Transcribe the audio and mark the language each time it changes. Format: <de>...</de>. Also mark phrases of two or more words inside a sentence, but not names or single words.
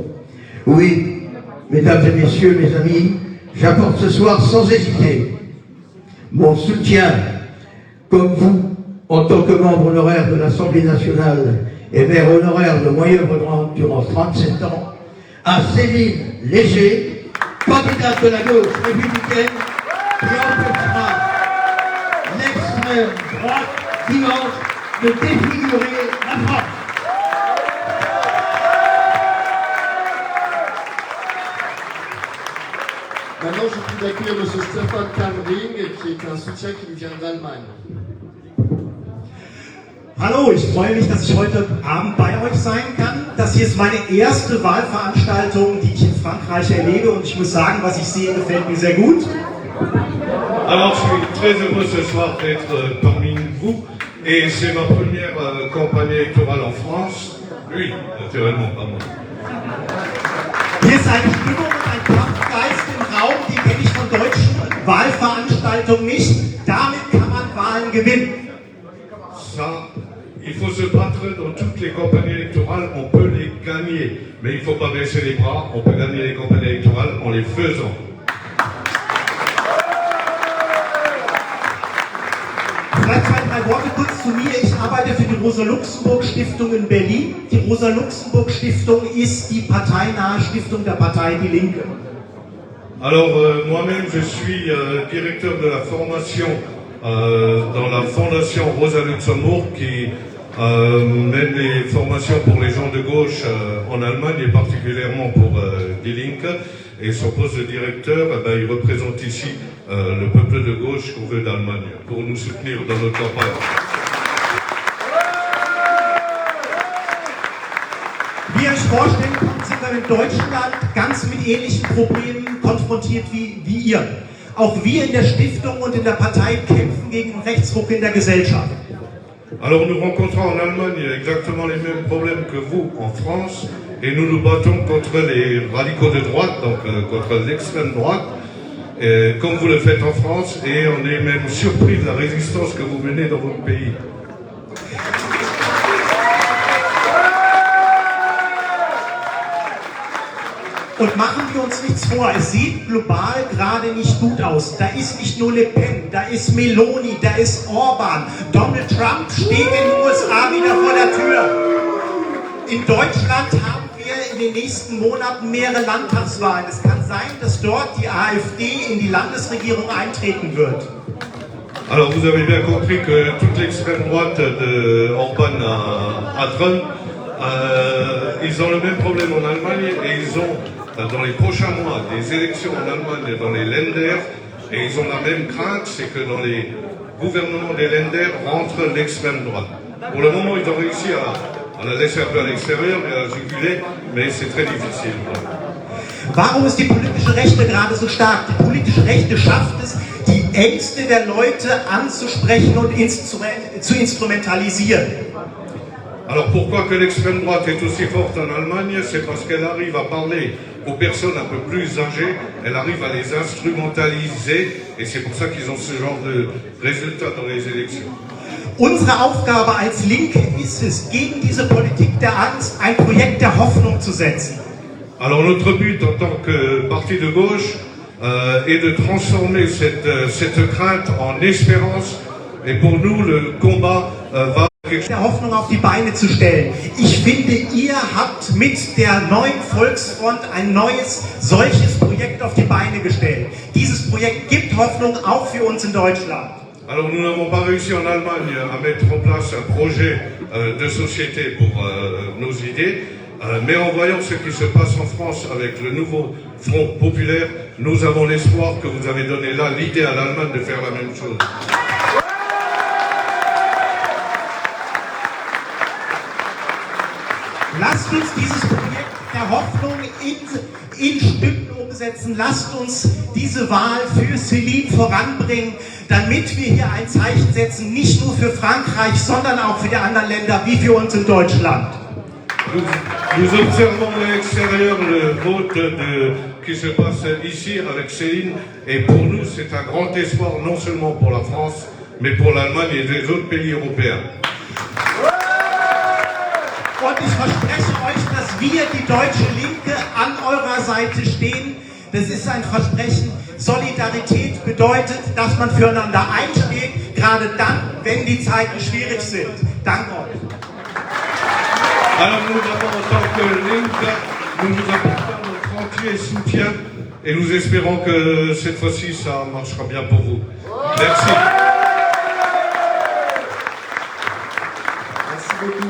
<fr>Oui, mesdames et messieurs, mes amis, j'apporte ce soir sans hésiter mon soutien, comme vous, en tant que membre honoraire de l'Assemblée nationale et maire honoraire de Moyen-Bredouan durant 37 ans, à Céline Léger, candidate de la gauche républicaine, qui empêchera l'extrême droite dimanche de défigurer la France. Maintenant, je prie d'accueillir M. Stefan Kamring, qui est un soutien qui nous vient d'Allemagne.</fr> <de>Hallo, ich freue mich, dass ich heute Abend bei euch sein kann. Das hier ist meine erste Wahlveranstaltung, die ich in Frankreich erlebe und ich muss sagen, was ich sehe, gefällt mir sehr gut.</de> <fr>Alors, je suis très heureux ce soir d'être parmi vous et c'est ma première campagne électorale en France. Oui, naturellement, pas moi.</fr> <de>Hier ist eine Stimmung und ein Kampfgeist im Raum, die kenne ich von deutschen Wahlveranstaltungen nicht. Damit kann man Wahlen gewinnen.</de> <fr>Ça, il faut se battre dans toutes les campagnes électorales, on peut les gagner. Mais il ne faut pas baisser les bras, on peut gagner les campagnes électorales en les faisant.</fr> <de>Vielleicht 2, 3 Worte kurz zu mir. Ich arbeite für die Rosa-Luxemburg-Stiftung in Berlin. Die Rosa-Luxemburg-Stiftung ist die parteinahe Stiftung der Partei Die Linke.</de> <fr>Alors, moi-même, je suis directeur de la formation dans la fondation Rosa Luxembourg qui mène des formations pour les gens de gauche en Allemagne et particulièrement pour Die Linke. Et son poste de directeur, il représente ici le peuple de gauche qu'on veut d'Allemagne pour nous soutenir dans notre campagne.</fr> <de>Wie ihr euch vorstellen könnt, sind wir in Deutschland ganz mit ähnlichen Problemen konfrontiert wie ihr. Auch wir in der Stiftung und in der Partei kämpfen gegen den Rechtsruck in der Gesellschaft.</de> <fr>Alors nous rencontrons en Allemagne exactement les mêmes problèmes que vous en France et nous nous battons contre les radicaux de droite, donc contre l'extrême droite, comme vous le faites en France, et on est même surpris de la résistance que vous menez dans votre pays.</fr> <de>Und machen wir uns nichts vor, es sieht global gerade nicht gut aus. Da ist nicht nur Le Pen, da ist Meloni, da ist Orban. Donald Trump steht in den USA wieder vor der Tür. In Deutschland haben wir in den nächsten Monaten mehrere Landtagswahlen. Es kann sein, dass dort die AfD in die Landesregierung eintreten wird.</de> <fr>Alors vous avez bien compris que toute l'extrême droite de Orban à Trump, ils ont le même problème en Allemagne et ils ont dans les prochains mois des élections en Allemagne dans les Länder et ils ont la même crainte, c'est que dans les gouvernements des Länder rentre l'extrême droite. Pour le moment, ils ont réussi à la laisser un peu à l'extérieur et à la juguler, mais c'est très difficile.</fr> <de>Warum ist die politische Rechte gerade so stark? Die politische Rechte schafft es, die Ängste der Leute anzusprechen und zu instrumentalisieren.</de> <fr>Alors pourquoi que l'extrême droite est aussi forte en Allemagne? C'est parce qu'elle arrive à parler aux personnes un peu plus âgées, elle arrive à les instrumentaliser et c'est pour ça qu'ils ont ce genre de résultats dans les élections.</fr> <de>Unsere Aufgabe als Linke ist es, gegen diese Politik der Angst ein Projekt der Hoffnung zu setzen.</de> <fr>Alors notre but en tant que parti de gauche est de transformer cette crainte en espérance et pour nous le combat va</fr> <de>der Hoffnung auf die Beine zu stellen. Ich finde, ihr habt mit der neuen Volksfront ein neues, solches Projekt auf die Beine gestellt. Dieses Projekt gibt Hoffnung auch für uns in Deutschland.</de> <fr>Alors nous n'avons pas réussi en Allemagne à mettre en place un projet de société pour nos idées, Mais en voyant ce qui se passe en France avec le nouveau Front populaire, nous avons l'espoir que vous avez donné là l'idée à l'Allemagne de faire la même chose.</fr> <de>Lasst uns dieses Projekt der Hoffnung in Stücken umsetzen. Lasst uns diese Wahl für Céline voranbringen, damit wir hier ein Zeichen setzen, nicht nur für Frankreich, sondern auch für die anderen Länder, wie für uns in Deutschland.</de> <fr>Nous observons de l'extérieur le vote qui se passe ici avec Céline, et pour nous c'est un grand espoir non seulement pour la France, mais pour l'Allemagne et les autres pays européens.</fr> <de>Und ich verspreche euch, dass wir, die deutsche Linke, an eurer Seite stehen. Das ist ein Versprechen. Solidarität bedeutet, dass man füreinander einsteht, gerade dann, wenn die Zeiten schwierig sind. Danke euch.</de> <fr>Alors nous avons en tant que Linke, nous vous apportons notre entier soutien et nous espérons que cette fois-ci ça marchera bien pour vous. Merci. Merci beaucoup.</fr>